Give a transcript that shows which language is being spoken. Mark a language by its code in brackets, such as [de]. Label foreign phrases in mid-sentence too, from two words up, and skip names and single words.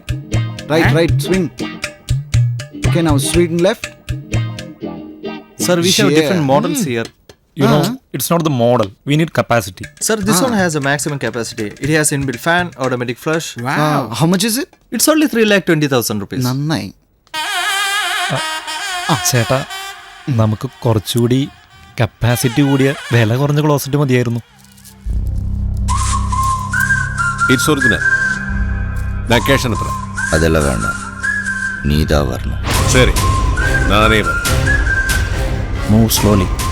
[en] Right, swing. Okay, now swing left. Sir, we have Yeah. different models here. You know, it's not the model. We need capacity. Sir, this one has a maximum capacity. It has inbuilt fan, automatic flush. How much is it? It's only 3,20,000 rupees. [ml] നന്നായി. ചേട്ടാ, നമുക്ക് കുറച്ചുകൂടി കപ്പാസിറ്റി കൂടിയ വില കുറഞ്ഞ ക്ലോസറ്റ് മതിയായിരുന്നു. [en] It's original. [ml] ലൊക്കേഷൻ എത്ര? [ta] அதெல்லாம் வேண்டாம், நீ தான் வரணும். [ml] ശരി, നാനേ വരാം. [en] Move slowly.